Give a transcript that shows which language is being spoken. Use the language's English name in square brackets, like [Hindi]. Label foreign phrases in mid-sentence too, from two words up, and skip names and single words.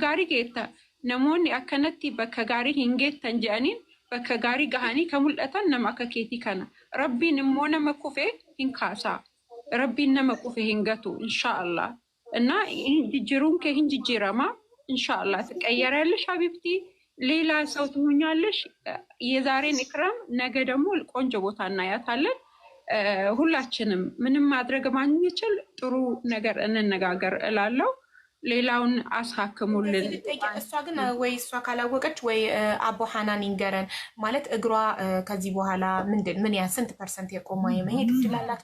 [Oromo] gaarii geetta namoonni akkanatti bakka gaarii hin geettan jedhaniin bakka gaarii gahanii kan mul'atan nama akka keetii kana rabbiin immoo nama kufee hin kaasaa rabbiin nama kufee hin gatu inshaallah [Amharic] እና [Oromo] jiruun kee hin jijjiirama inshaallah [Amharic] ትቀየራለሽ ሀቢብቲ ሌላ ሰው ትሆኛለሽ የዛሬን ኢክራም ነገ ደግሞ ቆንጆ ቦታ እናያታለን ሁላችንም ምንም ማድረግ ማንችል ጥሩ ነገር እንነጋገር እላለሁ ሌላውን አስሐክሙልን እሷ ግን ወይ እሷ ካላወቀች ወይ አቦ ሐናን ይንገረን ማለት እግሯ ከዚህ በኋላ ምን ያ ስንት ፐርሰንት የቆማ የመሄድ ይችላልላት